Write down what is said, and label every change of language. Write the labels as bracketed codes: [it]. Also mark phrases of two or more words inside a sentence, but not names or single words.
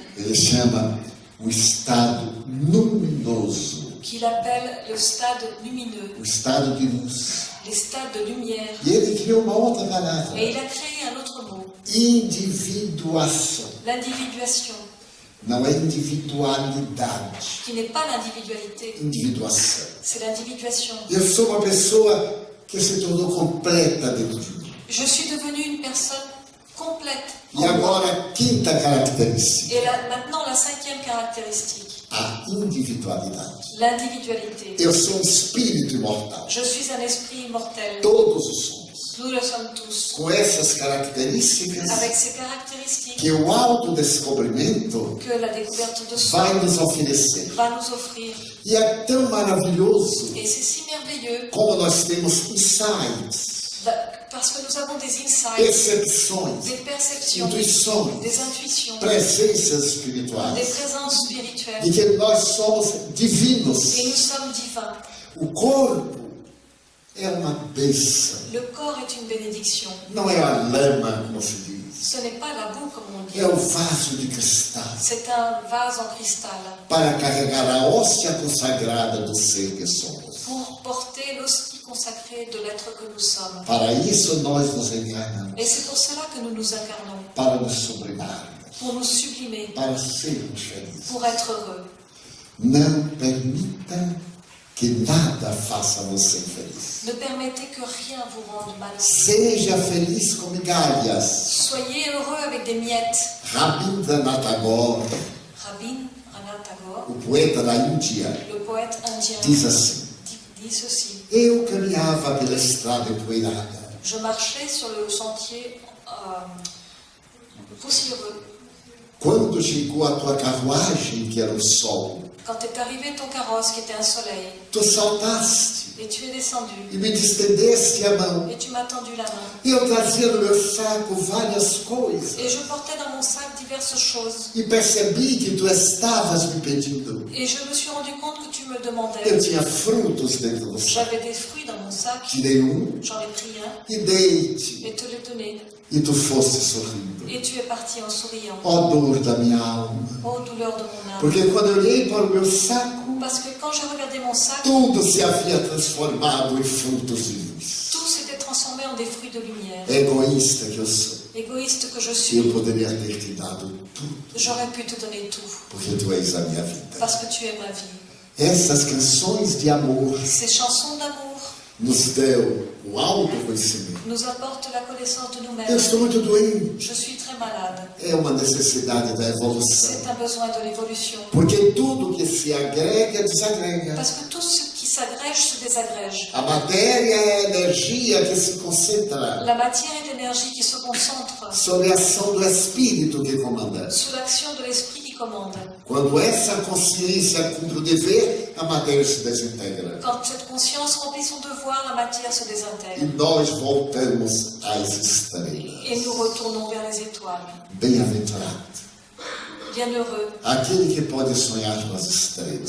[pt] Ele chama o estado luminoso, [fr] qu'il appelle le stade lumineux, [pt] o estado de luz. [fr] les stades de lumière. [pt] E ele criou uma outra palavra, [fr] Et il a créé un autre mot, [pt] individuação. [fr] l'individuation, [pt] Não é individualidade, [fr] qui n'est pas l'individualité, [pt] individuação. [fr] c'est l'individuation. [pt] Eu sou uma pessoa que se tornou completa dentro de mim. [fr] Je suis devenue une personne complète. [pt] E agora, a quinta característica, [fr] Et là, maintenant, la cinquième caractéristique, [pt] a individualidade. [fr] l'individualité. [pt] Eu sou um espírito imortal. [fr] Je suis un esprit immortel. [pt] Todos o somos. [fr] Nous le sommes tous. [pt] Com essas características [fr] Avec ces caractéristiques [pt] que o autodescobrimento [fr] que la découverte de soi [pt] vai nos oferecer. [fr] va nous offrir. [pt] E é tão maravilhoso [fr] Et c'est si merveilleux [pt] como nós temos insights, [fr] parce que nous avons des insights, [pt] percepções, [fr] des perceptions, [pt] intuições, [fr] des intuitions, [pt] presenças [fr] des [pt] espirituais, [fr] présences spirituelles. [pt] de que nós somos divinos. [fr] Et nous sommes divins. [pt] O corpo é uma bênção, [fr] Le corps est une bénédiction. [pt] não é a lama, como se diz, [fr] Ce n'est pas la boue, comme on dit. [pt] é o vaso de cristal [fr] C'est un vase en cristal [pt] para carregar a hóstia consagrada do ser que somos. [fr] pour porter l'hostie consacrée de l'être que nous sommes. [pt] Para isso nós nos encarnamos, [fr] Et c'est pour cela que nous nous incarnons, [pt] para nos sublimarmos, [fr] pour nous sublimer, [pt] para sermos felizes. [fr] pour être heureux. [pt] Não permita que nada faça você feliz. [fr] Ne permettez que rien vous rende malheureux. [pt] Seja feliz com migalhas. [fr] Soyez heureux avec des miettes. [pt] Rabindranath Tagore, [fr] Rabindranath Tagore, [pt] o poeta da Índia, [fr] le poète indien, [pt] diz assim: [fr] dit ceci. [pt] eu caminhava pela estrada empoeirada, [fr] Je marchais sur le sentier poussiéreux. [pt] quando chegou a tua carruagem, que era o sol, [fr] Quand est arrivé ton carrosse qui était un soleil, [pt] tu saltaste [fr] et tu es descendu, [pt] e me estendeste a mão. [fr] et tu m'as tendu la main. [pt] Eu trazia no meu saco várias coisas [fr] Et je portais dans mon sac diverses choses. [pt] e percebi que tu estavas me pedindo. [fr] Et je me suis rendu compte que tu me [pt] Eu [fr] demandais. [pt] tinha frutos dentro do saco. [fr] J'avais des fruits dans mon sac, [pt] Tirei [fr] j'en ai pris un, [pt] e dei-te, [fr] et te l'ai donné. [pt] e tu foste sorrindo. [fr] Et tu es parti en souriant. [pt] Ó dor da minha alma. [fr] Oh douleur de mon âme. [pt] Porque quando eu olhei para o meu saco, [fr] Parce que quand j'ai regardé mon sac, [pt] tudo se havia transformado em frutos de luz. [fr] tout s'était transformé en des fruits de lumière. [pt] Egoísta que eu sou, [fr] Égoïste que je [pt] eu [fr] suis, [pt] poderia ter te dado tudo, [fr] j'aurais pu te donner tout. [pt] porque tu és a minha vida. [fr] Parce que tu es ma vie. [pt] Essas canções de amor [fr] Ces chansons d'amour [pt] nos dão o autoconhecimento. [fr] nous apportent la connaissance de [pt] Eu [fr] nous-mêmes. [pt] estou muito doente. [fr] Je suis très malade. [pt] É uma necessidade da evolução. [fr] C'est un besoin de l'évolution. [pt] Porque tudo que se agrega, desagrega. [fr] Parce que tout ce qui s'agrège se désagrège. [pt] A matéria é a energia que se concentra [fr] La matière est l'énergie qui se concentre [pt] sob a ação do Espírito que comanda. [fr] sous l'action de l'esprit qui commande. [pt] Quando essa consciência cumpre o dever, a matéria se desintegra. [fr] Quand cette conscience remplit son devoir, la matière se [pt] E [fr] désintègre. [pt] nós voltamos às estrelas. [fr] Et nous retournons vers les étoiles. [pt] Bem-aventurado [fr] Bienheureux, [pt] aquele que pode sonhar com as estrelas,